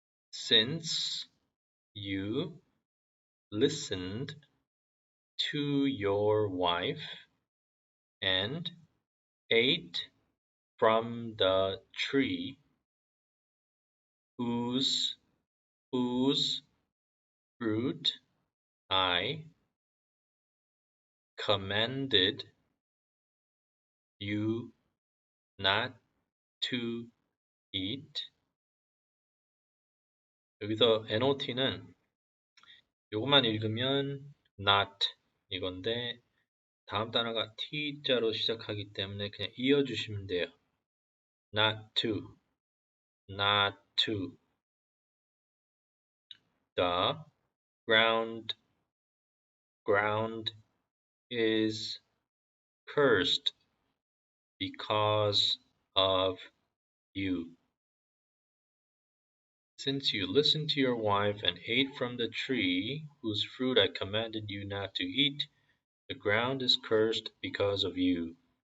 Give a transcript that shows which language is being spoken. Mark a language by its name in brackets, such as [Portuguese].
[English] Since you listened to your wife and ate from the tree whose fruit I commanded you not to eat. [Korean] 여기서 NOT는 요것만 읽으면 not 이건데 다음 단어가 T자로 시작하기 때문에 그냥 이어주시면 돼요. [English] not to. not to. The ground is cursed because of you. Since you listened to your wife and ate from the tree whose fruit I commanded you not to eat, the ground is cursed because of you.